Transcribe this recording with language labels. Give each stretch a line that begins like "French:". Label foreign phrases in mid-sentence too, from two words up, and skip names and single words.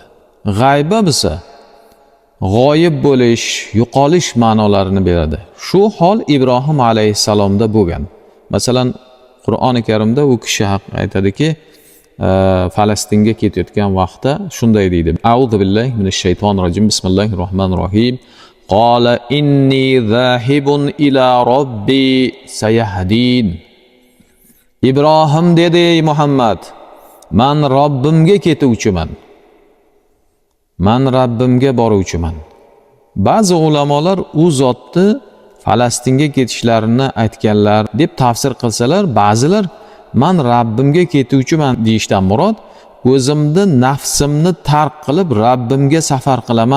Uzbek: G'ayba esa g'oyib bo'lish, yo'qolish ma'nolarini beradi. Shu hol Ibrohim alayhissalomda bo'lgan. Masalan, Qur'oni Karimda u kishi haqida aytadiki, Falastinga ketayotgan vaqtda shunday deydi:
Arabic: أعوذ بالله من الشيطان الرجيم. بسم الله الرحمن الرحيم. قال إني ذاهب إلى ربي سيهدين.
Uzbek: Ibrohim dedi: ey Muhammad, men Robbimga ketuvchiman. Men Robbimga boruvchiman. Ba'zi ulamolar u zotni Falastinga ketishlarini aytganlar deb tafsir qilsalar, ba'zilar men Robbimga ketuvchiman deyishdan murod o'zimni nafsimni tark qilib Robbimga safar qilaman.